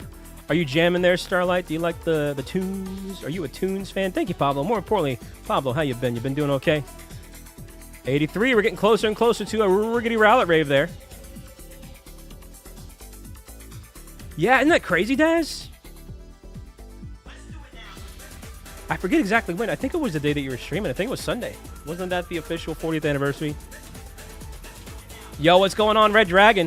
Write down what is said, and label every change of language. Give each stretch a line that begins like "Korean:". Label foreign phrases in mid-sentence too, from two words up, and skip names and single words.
English: Are you jamming there, Starlight? Do you like the tunes? Are you a tunes fan? Thank you, Pablo. More importantly, Pablo, how you been? You been doing okay? 83. We're getting closer and closer to a riggedy rowlet rave there. Yeah, isn't that crazy, Daz? I forget exactly when. I think it was the day that you were streaming. I think it was Sunday. Wasn't that the official 40th anniversary? Yo, what's going on, Red Dragon?